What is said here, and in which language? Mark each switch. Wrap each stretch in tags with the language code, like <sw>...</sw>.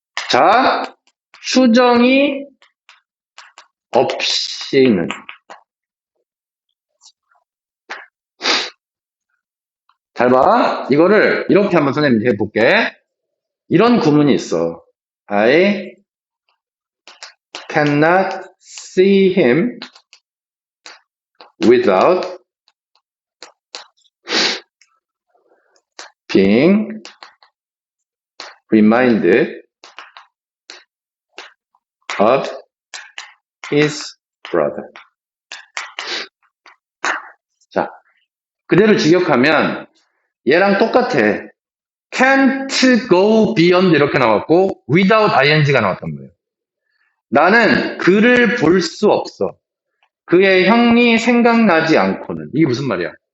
<ko>자, 추정이 없이는. 잘 봐. 이거를 이렇게 한번 선생님 해볼게. 이런 구문이 있어.</ko> <en>I cannot see him without being reminded of his brother.</en> <ko>자, 그대로 직역하면 얘랑 똑같아. can't go beyond 이렇게 나왔고 without ing가 나왔단 말이에요. 나는 그를 볼 수 없어. 그의 형이 생각나지 않고는. 이게 무슨 말이야?</ko>